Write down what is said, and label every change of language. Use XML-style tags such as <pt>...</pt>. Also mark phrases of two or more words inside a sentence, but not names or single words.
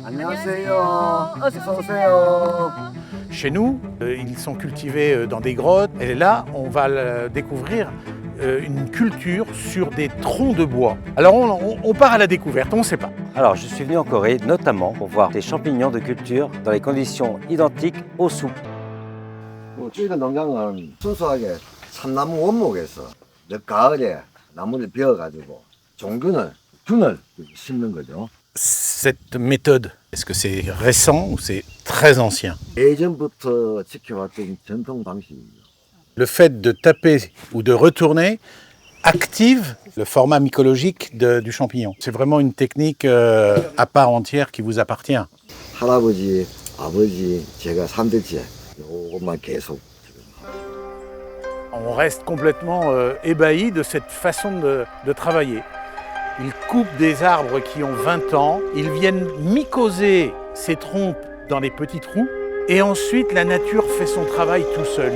<fr>Chez nous, ils sont cultivés dans des grottes et là on va découvrir une culture sur des troncs de bois. Alors on part à la découverte, on ne sait pas. Alors je suis venu en Corée notamment pour voir des champignons de culture dans les conditions identiques aux soupes.</fr> <ko>저희가 농장은 순수하게 참나무 원목에서 늦가을에 나무를 베어가지고 균을 심는 거죠.</ko> <fr>Cette méthode, est-ce que c'est récent ou c'est très ancien?</fr> <ko>예전부터 지켜왔던 전통 방식입니다.</ko> <fr>Le fait de taper ou de retourner active le format mycologique du champignon. C'est vraiment une technique à part entière qui vous appartient.</fr> <ko>할아버지, 아버지, 제가 3대째 이것만 계속.</ko> <fr>On reste complètement ébahi de cette façon de travailler. Ils coupent des arbres qui ont 20 ans, ils viennent mycoser ces troncs dans les petits trous et ensuite la nature fait son travail tout seul.</fr>